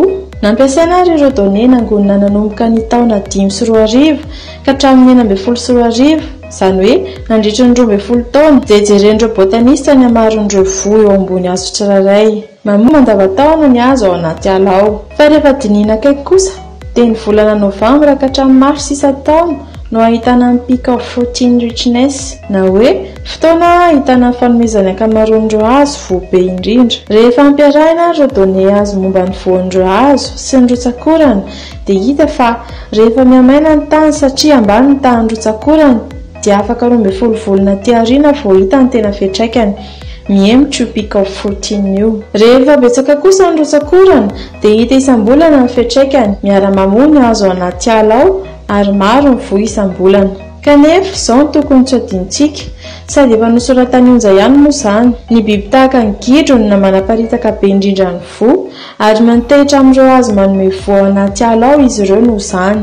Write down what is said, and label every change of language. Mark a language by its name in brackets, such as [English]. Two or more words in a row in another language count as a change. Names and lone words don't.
[Malagasy] Nampiasaina ary ireo données nangonina nanomboka ny taona 5 ka hatramin'ny 11 izany hoe nandritra ny 12 taona izay jeren'ireo botanista ny hamaron'ireo voa eo ambony hazo tsirairay. Mamoa mandavan-taona ny hazo ao anaty ala ao. Fa rehefa dinihina akaiky kosa dia ny volana Novambra ka hatramin'ny Mars isan-taona no ahitana ny [English] peak of protein richness [Malagasy] na hoe fotoana ahitana ny fanomezany ankamaroan'ireo hazo voabe indrindra. Rehefa ampiarahina ireo données azo momba ny voan'ireo hazo sy ny rotsakorana dia hita fa rehefa miamaina ny tany satria ambany ny tahan'ny rotsakorana dia afaka 12 volana aty aoriana vao hita ny tena fiantraikany. Miemitro [English] peak of protein [Malagasy] io. Rehefa betsaka kosa ny rotsakorana dia hita isam-bolana ny fiantraikany, miara-mamoa ny hazo ao anaty ala ao ary maro ny voa isam-bolana. Kanefa izao no tokony tsy adinontsika sady efa nosoratan'ny Onja ihany moa izany. Ny biby tahaka ny gidro no manaparitaka be indrindra ny voa ary manitehitra amin'ireo hazo manome voa ao anaty ala ao izy ireo noho izany.